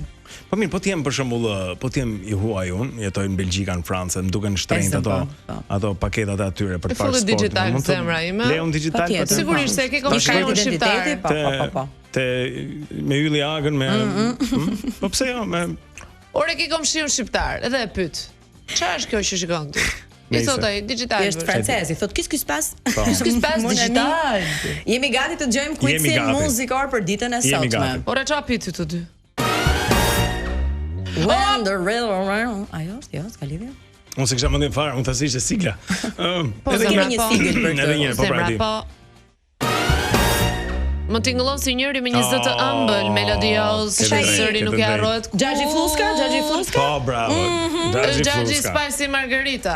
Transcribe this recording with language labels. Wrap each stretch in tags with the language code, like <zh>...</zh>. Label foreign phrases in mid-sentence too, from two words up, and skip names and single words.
<sq>Po mirë, po ti jem për shembull, po ti jem i huaj unë, jetoj në Belgjika, në Francë, më duken shtrenjtë ato paketat e atyre për të parë sport. Digital zemra ime. Leon Digital. Sigurisht se ke komunikuar shqiptar. Po. Te me Ylli Agën me po pse jo me Ore ke komshiun shqiptar, edhe e pyet. Çfarë është kjo që shikon ti? I thot ai Digital. Është francez, i thot</sq> <fr>qu'est-ce passe? Qu'est-ce qui passe Digital?</fr> <sq>Jemi gati të dëgjojmë quizin muzikor për ditën e sotme. Ora çfarë pyeti të dy?</sq> <en>When the river around.</en> <sq>Ajo, s'ka lidhje. Unë se kisha mendjen fare, unë thashë ishte sigla. Po kemi një sigël për këtë. Edhe një, po pra di. Më tingëllon si njëri me një zë të ëmbël, melodios, shajëri nuk e harrohet. Xhaxhi Fluska? Po, bravo. Xhaxhi Spicy Margarita.</sq>